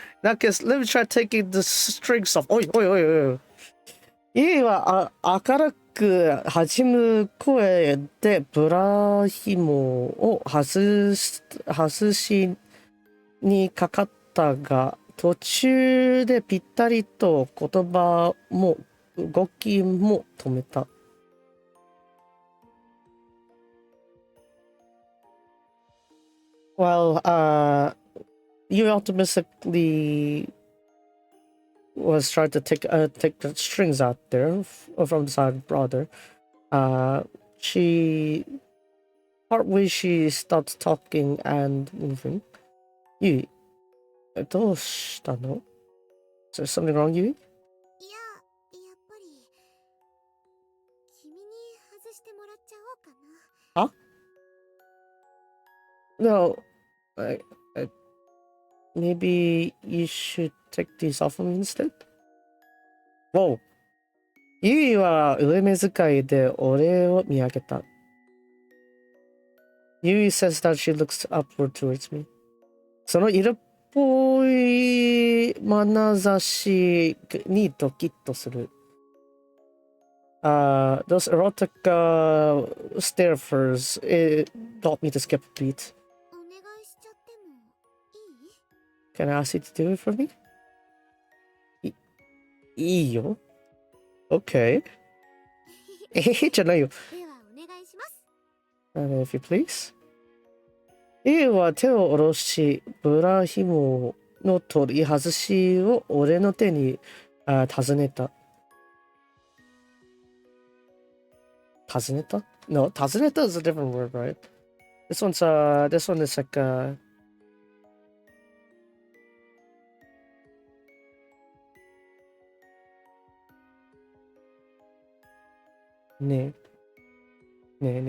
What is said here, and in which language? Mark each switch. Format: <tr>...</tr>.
<en>Like, let me try taking the strings off. Oi.</en> <ja>ユイは明るく弾む声でブラ紐を外しにかかったが、途中でぴったりと言葉も動きも止めた。</ja> <en>Well, you optimistically was trying to take the strings out there from the side brother. She partway she stopped talking and moving.</en> <ja>ゆい、どうしたの？</ja> <en>Is there something wrong, ゆい？</en> <ja>いや、やっぱり君に外してもらっちゃおうかな。は？</ja> <en>No, maybe you should take these off of me instead? Whoa.</en> <ja>ゆいは上目遣いで俺を見上げた。</ja> <en>ゆい says that she looks upward towards me.</en> <ja>その色っぽい眼差しにドキッとする。</ja> <en>Those erotic stares got me to skip a beat.</en> <ja>お願いしちゃってもいい？</ja> <en>Can I ask you to do it for me?</en> <ja>いいよ。Okay. じゃないよ。ではお願いします。</ja> <en>If you please.</en> <ja>A は手を下ろし、ブラ紐の取り外しを俺の手に尋ねた。尋ねた？</ja> <en>No, 尋ねた is a different word, right? This one is likeねえ。</en>